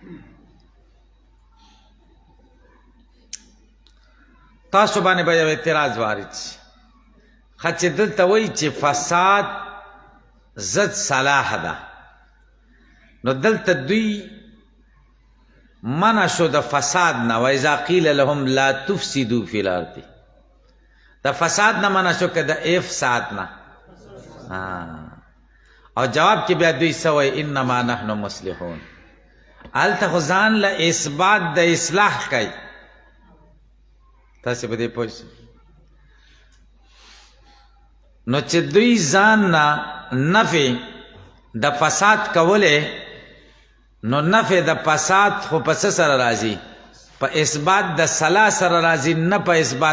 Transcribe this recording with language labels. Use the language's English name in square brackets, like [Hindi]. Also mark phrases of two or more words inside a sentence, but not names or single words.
[Pashto] تاسو باندې به اعتراض وارد شي خچ دلته وای چې فساد ضد صلاح ده نو دلته دوی منع شو د فساد نه [Arabic] و اذا قیل لهم لا تفسدوا فی الارض [Pashto] د فساد نه منع شو که د افساد نه او جواب کې بیا دوی سوی [Arabic] انما نحن مصلحون [Pashto] هلته خو ځان له اثبات د اصلاح کوي تاسې په دې پوه شئ نو چې دوی ځان نه نفع د فساد کوله نو نفع د فساد خو په څه سره راځي په اثبات د صلاح سره راځي نه په اثبات